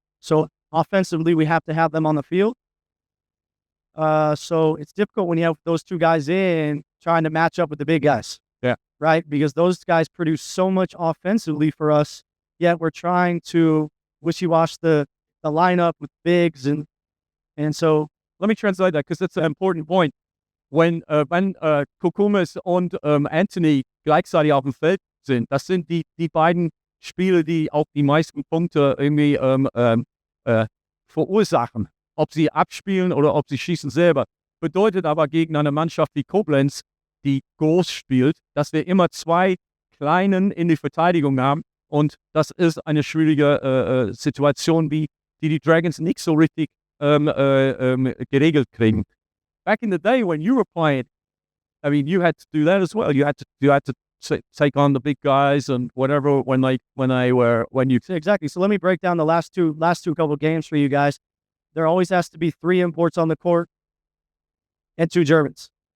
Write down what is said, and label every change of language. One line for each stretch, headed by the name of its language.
English: So offensively, we have to have them on the field. So it's difficult when you have those two guys in trying to match up with the big guys. Yeah. Right? Because those guys produce so much offensively for us, yet we're trying to wishy-wash the lineup with bigs. And so let me translate that, because that's an important point.
German: Wenn Kokumis und Anthony gleichzeitig auf dem Feld sind, das sind die beiden Spieler, die auch die meisten Punkte irgendwie verursachen. Ob sie abspielen oder ob sie schießen selber. Bedeutet aber gegen eine Mannschaft wie Koblenz, die groß spielt, dass wir immer zwei Kleinen in die Verteidigung haben. Und das ist eine schwierige Situation, die Dragons nicht so richtig geregelt kriegen.
English: Back in the day when you were playing, I mean, you had to do that as well. You had to take on the big guys and whatever when you exactly. So let me break down the last two couple games for you guys. There always has to be 3 imports on the court and 2 Germans.